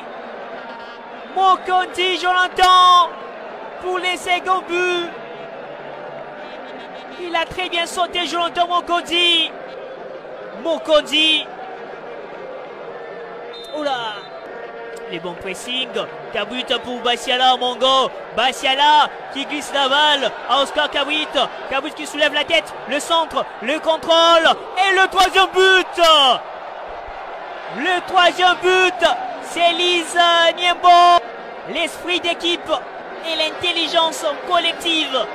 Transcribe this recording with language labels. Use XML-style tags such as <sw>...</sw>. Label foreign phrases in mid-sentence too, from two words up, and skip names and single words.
<fr>Mokondi, Jonathan, pour les seconds buts. Il a très bien sauté, Jonathan Mokondi. Mokondi. Oula. Les bons pressings. Kabouit pour Bassiala, Mongo. Bassiala qui glisse la balle à Oscar Kabouit. Kabouit qui soulève la tête. Le centre, le contrôle. Et le troisième but. Le troisième but, c'est Lise Niembo. L'esprit d'équipe et l'intelligence collective.</fr>